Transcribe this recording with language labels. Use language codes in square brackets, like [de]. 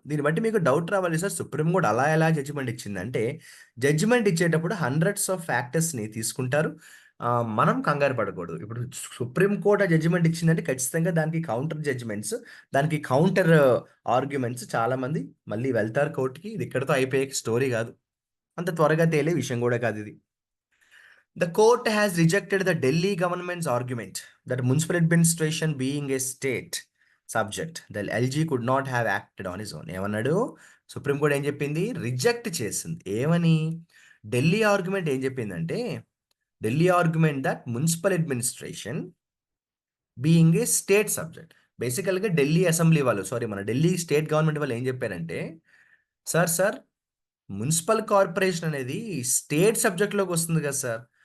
[te] దీన్ని బట్టి మీకు డౌట్ రావాలి సార్ సుప్రీం కోర్ట్ అలా ఎలా జడ్జిమెంట్ ఇచ్చిందంటే, జడ్జిమెంట్ ఇచ్చేటప్పుడు హండ్రెడ్స్ ఆఫ్ ఫ్యాక్టర్స్‌ని తీసుకుంటారు. మనం కంగారు పడకూడదు. ఇప్పుడు సుప్రీం కోర్ట్ ఆ జడ్జిమెంట్ ఇచ్చిందంటే ఖచ్చితంగా దానికి కౌంటర్ జడ్జిమెంట్స్, దానికి కౌంటర్ ఆర్గ్యుమెంట్స్ చాలామంది మళ్ళీ వెళ్తారు కోర్ట్‌కి. ఇది ఇక్కడితో అయిపోయే స్టోరీ కాదు. అంత త్వరగా తేలే విషయం కూడా కాదిది. [en] The court has rejected the Delhi government's argument that municipal administration being a state subject, the LG could not have acted on his own. [te] ఏమన్నాడు? సుప్రీం కోర్ట్ ఏం చెప్పింది? రిజెక్ట్ చేసింది. ఏమని? ఢిల్లీ ఆర్గ్యుమెంట్ ఏం చెప్పిందంటే, [en] Delhi argument that municipal administration being a state subject. [te] బేసికల్‌గా Delhi assembly వాళ్ళు మన ఢిల్లీ స్టేట్ గవర్నమెంట్ వాళ్ళు ఏం చెప్పారంటే, సార్ మున్సిపల్ కార్పొరేషన్ అనేది స్టేట్ సబ్జెక్ట్‌లోకి వస్తుంది కదా సార్!